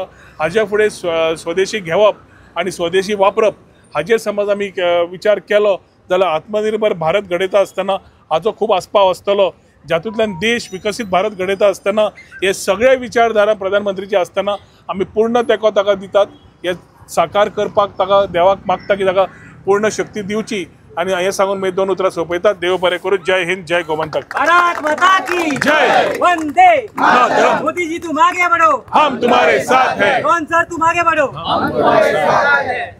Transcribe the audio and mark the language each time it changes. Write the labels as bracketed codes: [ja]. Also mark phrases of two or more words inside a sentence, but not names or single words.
[kok] हाज्या फुडें स्वदेशी घेवप आणि स्वदेशी वापरप हाजेर समज आमी विचार केलो जाल्यार आत्मनिर्भर भारत घडयता आसतना हाचो खूब आस्पाव आसतलो, जातूंतल्यान देश विकसीत भारत घडयता आसतना हे सगळे विचारधारा प्रधानमंत्रीचे आसतना आमी पूर्ण तेंको ताका दितात. हे साकार करपाक ताका देवाक मागता की ताका पूर्ण शक्ती दिवची आणि हे सांगून मी 2 उतरां सोंपयतात. देव बरें करूं. जय हिंद, जय गोमंतक. [hi] भारत माता की जय. वंदे मोदी जी तुम आगे बढ़ो, हम तुम्हारे साथ हैं. कौन सर तुम आगे बढ़ो, हम तुम्हारे साथ हैं.